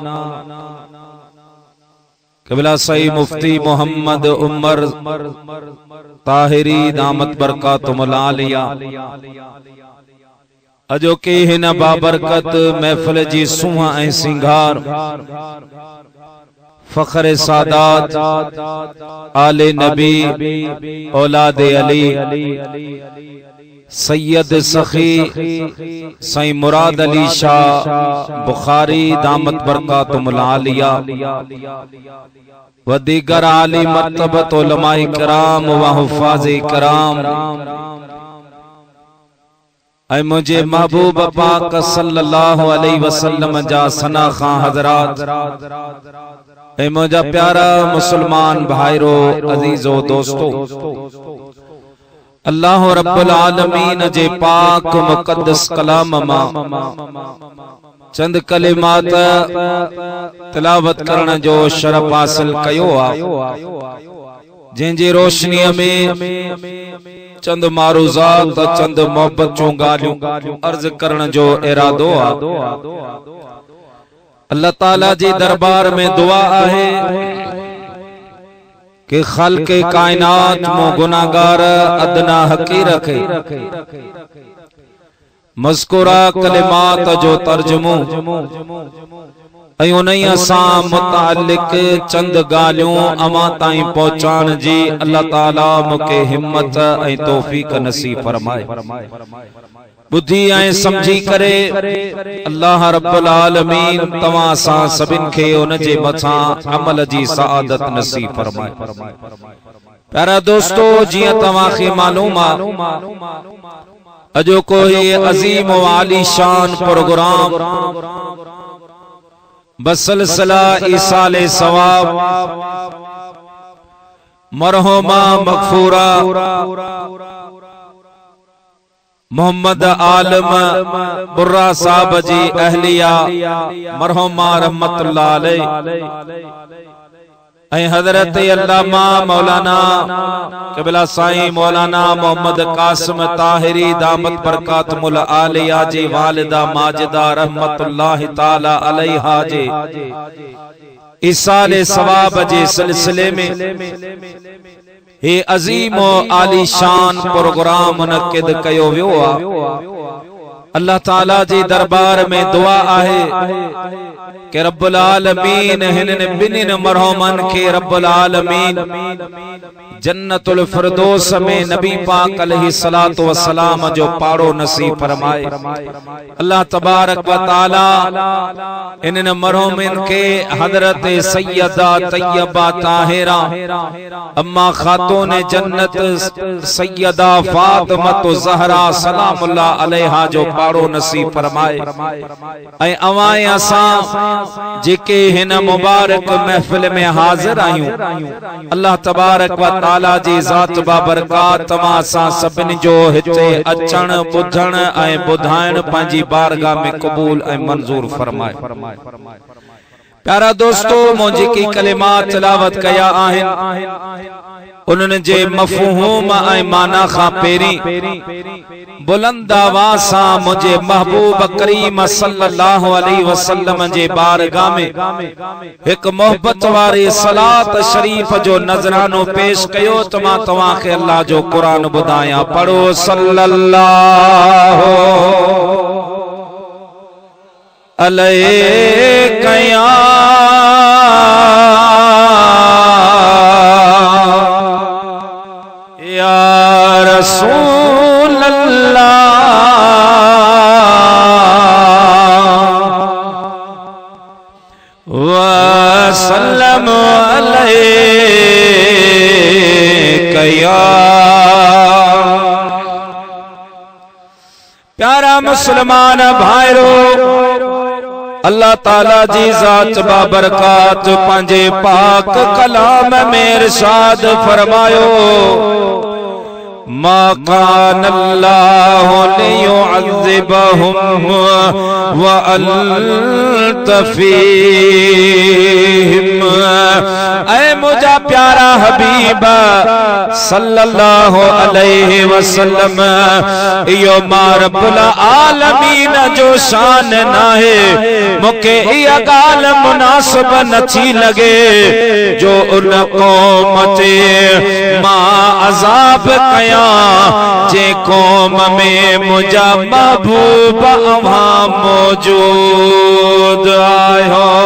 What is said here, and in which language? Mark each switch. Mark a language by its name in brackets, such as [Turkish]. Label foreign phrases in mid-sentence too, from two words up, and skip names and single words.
[Sindhi] क़िबला साईं मुफ्ती मोहम्मद उमर ताहिरी [Arabic] دامت بركاتهم العالية [Sindhi] अजो के हिन बाबरकत महफिल जी सुहा ऐं सिंगार फ़ख्र सादात आले नबी औलाद अली सैयद सखी साईं मुराद अली शाह बुखारी [Arabic] دامت بركاتهم العالية [Sindhi] व दीगर आली मर्तबत उलमाए किराम व हुफ़ाज़े किराम ऐ मुझे महबूब पाक [Arabic] صلى الله عليه وسلم [Sindhi] जा सना खां हजरात ऐ मुझा प्यारा मुसलमान भाईरो अजीजो दोस्तों [Arabic] الله رب العالمين [Sindhi] जे पाक मुक़द्दस कलाम मां चंद कलिमात तिलावत करण जो शरफ हासिल कयो आ जंहिंजी रोशनीअ में चंद मारूज़ात चंद मोहब्बत जूं ॻाल्हियूं अर्ज़ करण जो इरादो आ। अल्लाह ताला जी दरबार में दुआ है कि खालिक़े कायनात मो गुनाहगार अदना हक़ीर खे मज़कूरा कलिमात जो तर्जुमो ऐं उन्हीअ सां मुतालिक चंद ॻाल्हियूं अमां ताईं पहुचाइण जी अल्लाह ताला मूंखे हिम्मत ऐं तौफ़ीक़ नसीब फरमाए। बुद्धि ऐं समझी करे [Arabic] الله رب العالمين [Sindhi] तवां सां सभिनि खे उन जे मथां अमल जी सआदत नसीब फरमाए। प्यारा दोस्तों जियां तवां खे मालूम आ अजो कोई अजीम व आली शान प्रोग्राम बसिलसिला ईसाले सवाब मरहुमा मगफूरा मोहम्मद आलम बुर्रा साहब जी अहलिया मरहुमा [Arabic] رحمة الله عليه [Sindhi] ऐं हजरत अल्लामा मौलाना क़िबला साईं मौलाना मोहम्मद कासिम ताहिरी [Arabic] دامت بركاتهم العالية [Sindhi] जी वालिदा माजिदा [Arabic] رحمة الله تعالى عليها [Sindhi] जे इसाले सवाब जे सिलसिले में हे अजीम आली शान प्रोग्राम मुनक़िद कयो वियो आ। अल्लाह ताला जी दरबार में दुआ आहे कि [Arabic] رب العالمين [Sindhi] हिनन बिनिन मरहमन के [Arabic] رب العالمين جنة الفردوس [Sindhi] में नबी पाक [Arabic] عليه الصلاة والسلام [Sindhi] जो पाड़ो नसीब फरमाए। [Arabic] الله تبارك وتعالى [Sindhi] इन्हन मरहूमिन के हजरत सैयदा तैयबा ताहिरा अम्मा खातून जन्नत सैयदा फातिमा ज़हरा [Arabic] سلام الله عليها [Sindhi] जो पाड़ो नसीब फरमाए। ऐं अवां असां जेके हिन मुबारक महफिल में हाजिर आहियूं, [Arabic] الله تبارك وتعالى [Sindhi] जी ज़ात बाबरकात तमां असां सभिनी जो हिते अचण ॿुधण ऐं ॿुधाइण पंहिंजी बारगाह में क़बूल ऐं मंजूर फरमाए। प्यारा दोस्तों, मुझे की कलिमात तिलावत कया आहिन, उन्हनि जे मफ़हूम ऐं माना खां पहिरीं बुलंद आवाज़ सां मुझे महबूब करीम [Arabic] صلى الله عليه وسلم [Sindhi] जे बारगाह में एक मोहब्बत वारी सलात शरीफ जो नजरानो पेश कयो त मां तव्हां खे अल्लाह जो कुरान ॿुधायां। [Arabic] पढ़ो صلى الله عليه يا رسول الله وسلم عليك يا [Sindhi] प्यारा मुसलमान भाइरो, अल्लाह ताला जी ज़ात बाबरकात पंहिंजे पाक कलाम में इरशाद फरमायो, [Arabic] ما كان الله ليعذبهم وأنت فيهم. [Sindhi] ऐ मुझा प्यारा हबीब [Arabic] صلى الله عليه وسلم, [Sindhi] इयो मा [Arabic] رب العالمين [Sindhi] जो शान नाहे, मुके इया गाल मुनासिब नथी लगे जो उन कौम ते मां अज़ाब कया जे कौम में मुझा महबूब अवां मौजूद आयो।